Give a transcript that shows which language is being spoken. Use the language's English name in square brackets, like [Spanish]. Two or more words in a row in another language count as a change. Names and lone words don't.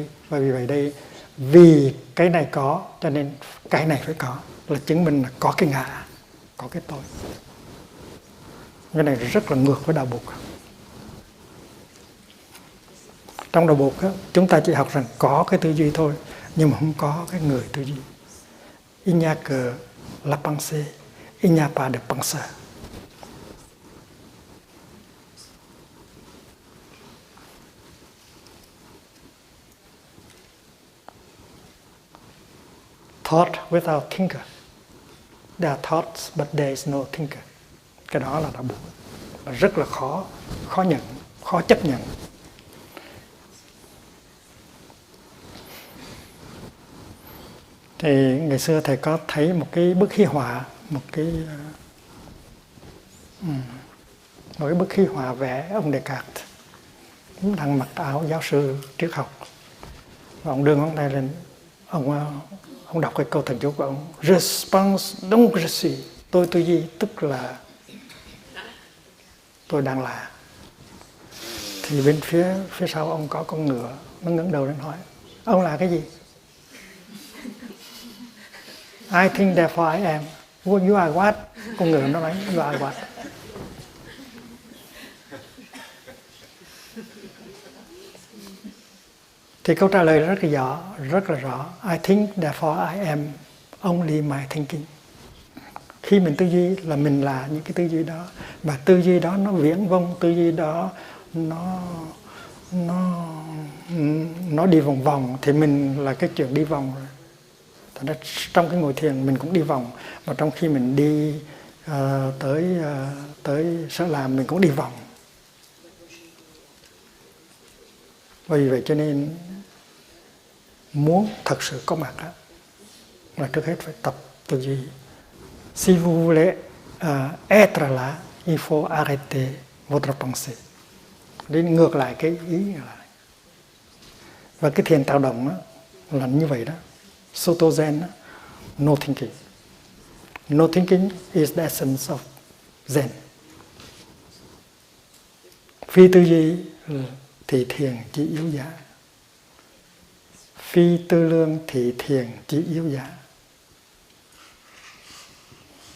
[Vietnamese] Và vì vậy đây, vì cái này có cho nên cái này phải có, là chứng minh là có cái ngã, có cái tôi. Cái này rất là ngược với đạo Bụt. Trong đạo Bụt chúng ta chỉ học rằng có cái tư duy thôi, nhưng mà không có cái người tư duy. [French] Il n'y a que la pensée, il n'y a pas de penseur. [English] Thought without thinker. There are thoughts but there is no thinker. [Vietnamese] Cái đó là đạo Bụt. Rất là khó nhận, khó chấp nhận. Thì ngày xưa thầy có thấy một cái bức huy họa, một cái bức huy họa vẽ ông Descartes đang mặc áo giáo sư triết học, và ông đưa ngón tay lên, ông đọc cái câu thần chú của ông, [French] Je pense donc je suis. [Vietnamese] Tôi tư duy tức là tôi đang là. Thì bên phía sau ông có con ngựa, nó ngẩng đầu lên hỏi, ông là cái gì? [English] I think therefore I am. You are what? [Vietnamese] Con ngựa nó nói [English] you are what? [Vietnamese] Thì câu trả lời rất là rõ. [English] I think therefore I am only my thinking. [Vietnamese] Khi mình tư duy là mình là những cái tư duy đó, mà tư duy đó nó viễn vông, tư duy đó nó đi vòng vòng thì mình là cái chuyện đi vòng rồi. Trong cái ngồi thiền mình cũng đi vòng, mà trong khi mình đi tới sở làm mình cũng đi vòng. Vì vậy cho nên muốn thật sự có mặt đó, là trước hết phải tập tư duy. [French] Si vous voulez être là, il faut arrêter votre pensée. [Vietnamese] Đến ngược lại cái ý lại. Và cái thiền tạo động đó, là như vậy đó. [English] Soto Zen, no thinking. No thinking is the essence of Zen. [Vietnamese] Phi tư duy thì thiền chỉ yếu giá. Phi tư lương thì thiền chỉ yếu giá.